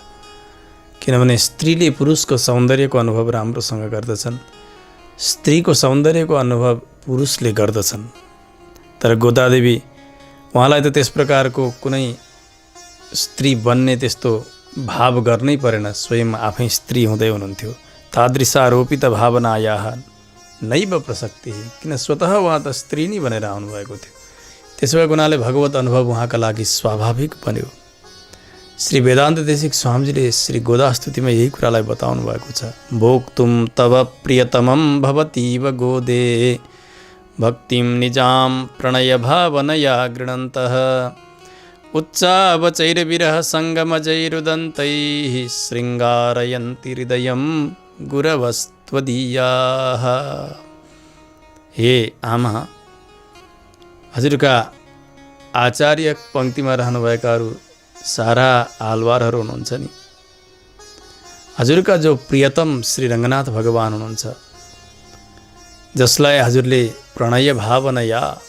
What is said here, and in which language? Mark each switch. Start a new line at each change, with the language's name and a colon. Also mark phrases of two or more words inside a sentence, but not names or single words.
Nepali: किनभने स्त्रीले पुरुषको सौन्दर्यको अनुभव राम्रोसँग गर्दछन्, स्त्रीको सौन्दर्यको अनुभव पुरुषले गर्दछन्। तर गोदादेवी, उहाँलाई त त्यस प्रकारको कुनै स्त्री बन्ने त्यस्तो भाव गर्नै परेन, स्वयं आफै स्त्री हुँदै हुनुहुन्थ्यो।
Sanskrit: तादृशारोपित भावनायाः नैव प्रसक्ति,
Nepali: किन स्वतः उहाँ त स्त्री नै बनेर आउनुभएको थियो। त्यसो भएको हुनाले भगवत अनुभव उहाँका लागि स्वाभाविक बन्यो। श्री वेदान्त देशिक स्वामीजीले श्री गोदास्तुतिमा यही कुरालाई बताउनु भएको छ।
Sanskrit: भोक्तुम तव प्रियतमं भवतीव गोदे भक्तिं निजाम प्रणय भावनया गृणन्तः उच्चावचैर्विरह सङ्गमजैरुदन्तैः शृङ्गारयन्ति हृदयं गुरवस्त्वदीयाः।
Nepali: हे आमा, हजुरका आचार्य पङ्क्तिमा रहनुभएकाहरू सारा आलवारहरू हुनुहुन्छ नि, हजुरका जो प्रियतम श्री रङ्गनाथ भगवान हुनुहुन्छ, जसलाई हजुरले
Sanskrit: प्रणय भावनया